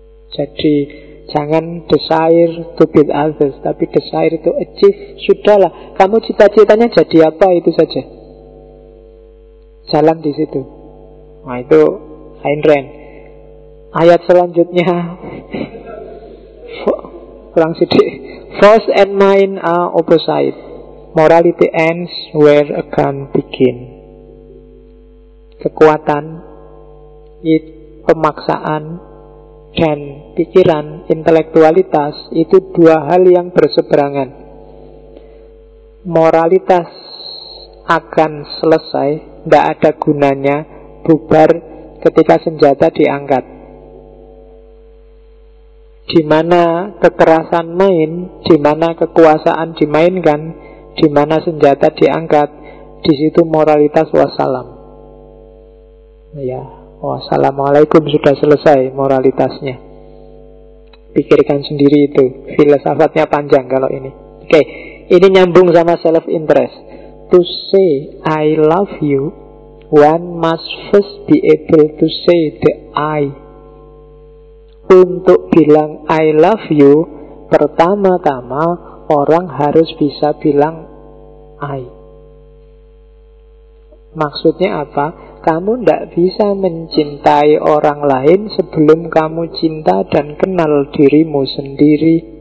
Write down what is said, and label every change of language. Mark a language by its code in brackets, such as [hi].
[id] Jadi jangan [en] desire to beat others, [id] tapi [en] desire to achieve. [id] Sudahlah, kamu cita-citanya jadi apa, itu saja. Jalan di situ. Nah itu Ayn Rand. Ayat selanjutnya kurang sedih. [en] Thoughts and mind are opposite. Morality ends where a gun begin. [id] Kekuatan, pemaksaan, dan pikiran, intelektualitas, itu dua hal yang berseberangan. Moralitas akan selesai, tidak ada gunanya, bubar ketika senjata diangkat. Di mana kekerasan main, di mana kekuasaan dimainkan, di mana senjata diangkat, di situ moralitas wassalam. Ya, wassalamualaikum, sudah selesai moralitasnya. Pikirkan sendiri itu, filsafatnya panjang kalau ini. Oke, ini nyambung sama self interest. [en] To say I love you, one must first be able to say the I. [id] Untuk bilang [en] I love you, [id] pertama-tama orang harus bisa bilang I. Maksudnya apa? Kamu tidak bisa mencintai orang lain sebelum kamu cinta dan kenal dirimu sendiri.